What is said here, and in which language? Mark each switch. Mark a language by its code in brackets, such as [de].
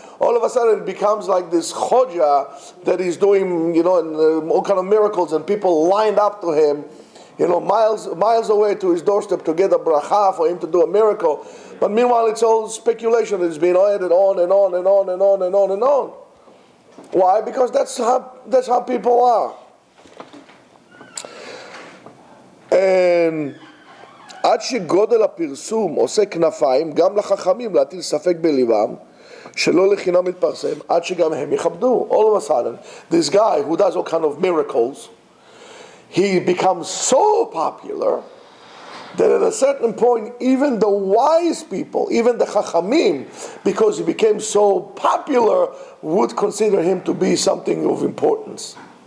[en] All of a sudden it becomes like this chodja that he's doing, and all kind of miracles, and people lined up to him, miles away to his doorstep to get a bracha for him to do a miracle. But meanwhile it's all speculation. It's been added on and on and on and on and on and on. Why? Because that's how people are. [he] And עד שגודל הפרסום עושה כנפיים גם לחכמים להטיל ספק בליבם שלא לחינם מתפרסם עד שגם הם יכבדו. [en] All of a sudden, this guy who does all kind of miracles, he becomes so popular that at a certain point, even the wise people, even the chachamim, because he became so popular, would consider him to be something of importance.